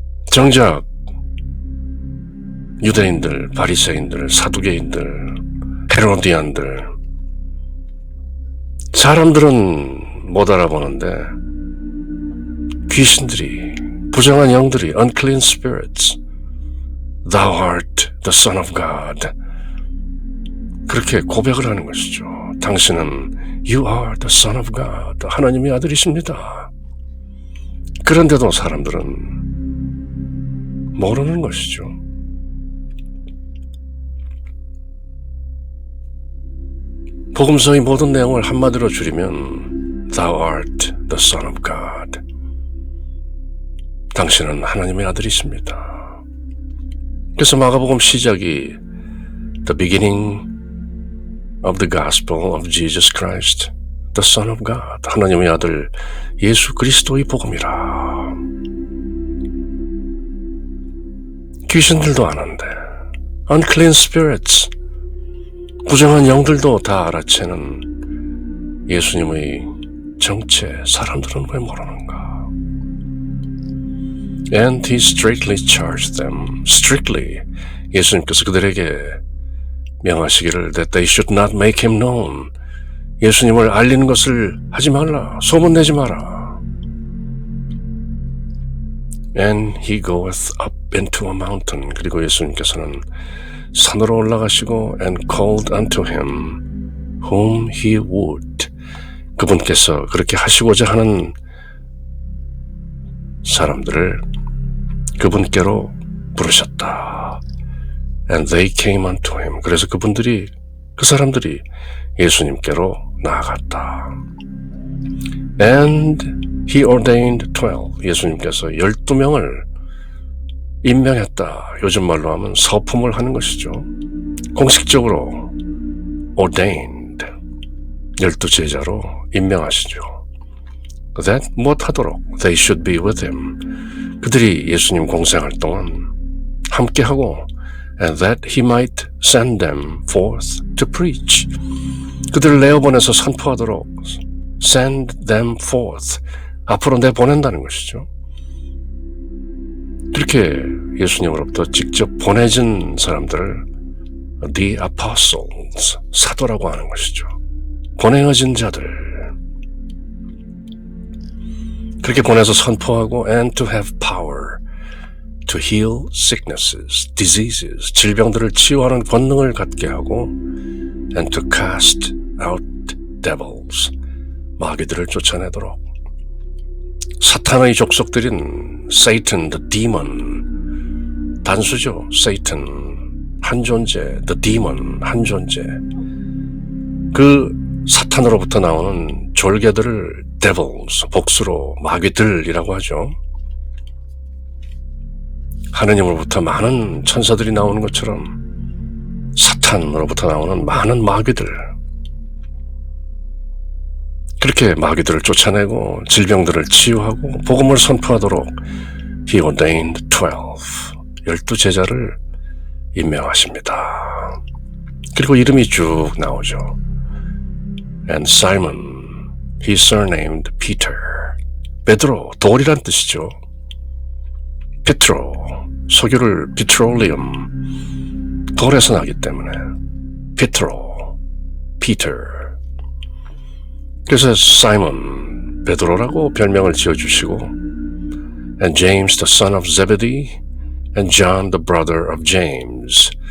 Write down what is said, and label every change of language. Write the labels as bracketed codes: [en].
[ko] 정작 유대인들, 바리새인들, 사두개인들, 헤로디안들, 사람들은 못 알아보는데 귀신들이, 부정한 영들이 [en] unclean spirits, Thou art the Son of God, [ko] 그렇게 고백을 하는 것이죠. 당신은 [en] You are the Son of God, [ko] 하나님의 아들이십니다. 그런데도 사람들은 모르는 것이죠. 복음서의 모든 내용을 한마디로 줄이면 [en] Thou art the Son of God, [ko] 당신은 하나님의 아들이십니다. [en] 그래서 마가복음 시작이 The beginning of the gospel of Jesus Christ, the Son of God, [ko] 하나님의 아들 예수 그리스도의 복음이라. 귀신들도 아는데 [en] unclean spirits, [ko] 부정한 영들도 다 알아채는 예수님의 정체, 사람들은 왜 모르는가? [en] And he straightly charged them, strictly, [ko] 예수님께서 그들에게 명하시기를 [en] that they should not make him known, [ko] 예수님을 알리는 것을 하지 말라, 소문내지 마라. [en] And he goeth up into a mountain, [ko] 그리고 예수님께서는 산으로 올라가시고 [en] and called unto him whom he would, [ko] 그분께서 그렇게 하시고자 하는 사람들을 그분께로 부르셨다. [en] And they came unto him, [ko] 그래서 그분들이, 그 사람들이 예수님께로 나아갔다. [en] And he ordained 12, [ko] 예수님께서 12명을 임명했다. 요즘 말로 하면 서품을 하는 것이죠. 공식적으로 ordained, 12제자로 임명하시죠. [en] That [ko] 무엇하도록 [en] they should be with him, [ko] 그들이 예수님 공생활 동안 함께하고 [en] and that he might send them forth to preach, [ko] 그들을 내어보내서 선포하도록 [en] send them forth, [ko] 앞으로 내보낸다는 것이죠. 그렇게 예수님으로부터 직접 보내진 사람들을 The Apostles, 사도라고 하는 것이죠. 보내어진 자들. 그렇게 보내서 선포하고 [en] and to have power to heal sicknesses, diseases, [ko] 질병들을 치유하는 권능을 갖게 하고 [en] and to cast out devils, [ko] 마귀들을 쫓아내도록 사탄의 족속들인 [en] Satan, the demon, [ko] 단수죠. [en] Satan, [ko] 한 존재, [en] the demon, 한 존재. [ko] 그 사탄으로부터 나오는 졸개들을 devils, 복수로 마귀들이라고 하죠. 하느님으로부터 많은 천사들이 나오는 것처럼 사탄으로부터 나오는 많은 마귀들, 그렇게 마귀들을 쫓아내고 질병들을 치유하고 복음을 선포하도록 [en] He ordained 12 [ko] 제자를 임명하십니다. 그리고 이름이 쭉 나오죠. [en] And Simon, he surnamed Peter. [ko] 베드로, 돌이란 뜻이죠. 페트로, 석유를 petroleum, 돌에서 나기 때문에 페트로, Peter. 그래서 사이먼, 베드로라고 별명을 지어주시고 [en] and James the son of Zebedee and John the brother of James.